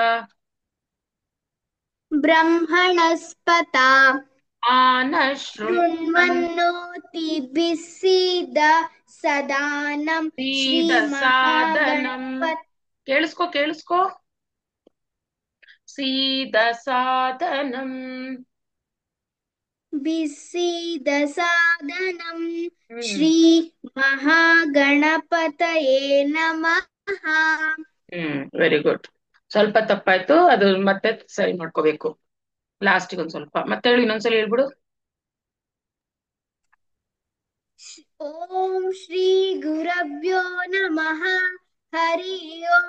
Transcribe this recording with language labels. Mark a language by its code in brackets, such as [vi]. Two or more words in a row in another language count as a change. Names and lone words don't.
[sa] ಶೃಣ್ವನ್ನೋತಿಭಿಸ್ಸೀದ ಸದಾನಂ ಶ್ರೀ ಸಾಧನಂ. ಮಹಾಗಣಪತಿ. [kn] ಕೇಳಿಸ್ಕೊ. [sa] ಸೀದ ಸಾಧನಂ. ಬಿಸಿದ ಸಾಧನಂ ಶ್ರೀ ಮಹಾಗಣಪತಯೇ ನಮಃ. [en] very good. [kn] ಸ್ವಲ್ಪ ತಪ್ಪಾಯ್ತು, ಅದು ಮತ್ತೆ ಸರಿ ಮಾಡ್ಕೋಬೇಕು ಲಾಸ್ಟಿಗೆ ಒಂದ್ ಸ್ವಲ್ಪ. ಮತ್ತೆ ಹೇಳಿ, ಇನ್ನೊಂದ್ಸಲ ಹೇಳ್ಬಿಡು. [sa] ಓಂ ಶ್ರೀ ಗುರಭ್ಯೋ ನಮಃ. ಹರಿ ಓಂ.